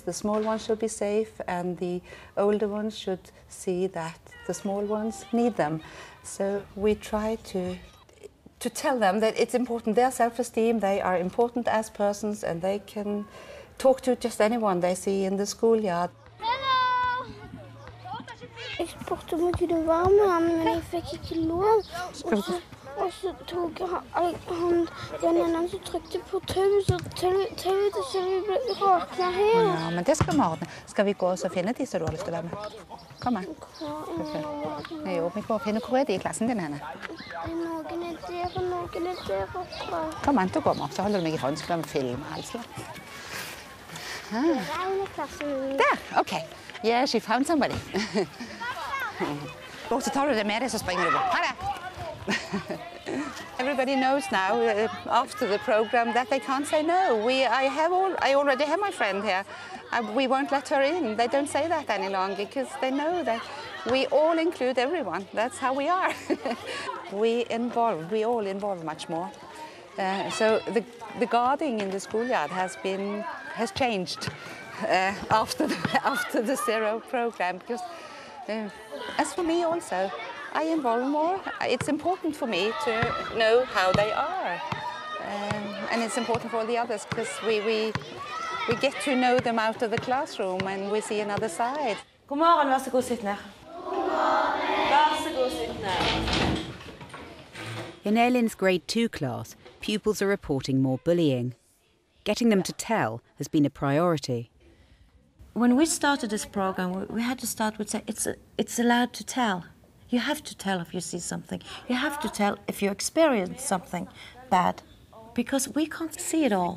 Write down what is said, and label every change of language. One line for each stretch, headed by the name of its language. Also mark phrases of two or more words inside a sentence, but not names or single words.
English: The small ones should be safe, and the older ones should see that the small ones need them. So we try to tell them that it's important, their self-esteem, they are important as persons, and they can talk to just anyone they see in the schoolyard. Hello!
Norwegian: Jeg spurte om jeg kunne være med ham, men jeg fikk ikke lov. Og så tok han den ene som trykte på tauet, så tauet til vi ble råknet her. Ja, men det skal vi ordne. Skal vi gå og finne de som du har lyst til å være med? Kom an. Jo, vi går og finner hvor er de i klassen din henne? Noen er der, og noen er der oppe. Kom an, så går vi opp, så holder du meg i hånden, så skal vi filme altså.
English: There, okay. Yeah, she found somebody.
Norwegian: Og så tar du det med deg, så springer du bort. Ha det!
English: Everybody knows now, after the program, that they can't say no. I already have my friend here. We won't let her in. They don't say that any longer because they know that we all include everyone. That's how we are. we all involve much more. So the guarding in the schoolyard has changed after the Zero program, because as for me also, I involve more. It's important for me to know how they are, and it's important for the others because we get to know them out of the classroom and we see another side.
Norwegian: God morgen, vær så god, sitt ned. God morgen. Vær så god, sitt ned.
English: In Erlend's grade 2 class, pupils are reporting more bullying. Getting them to tell has been a priority. When we started this program, we had to start with saying it's allowed to tell. You have to tell if you see something. You have to tell if you experience something bad, because we can't see it all.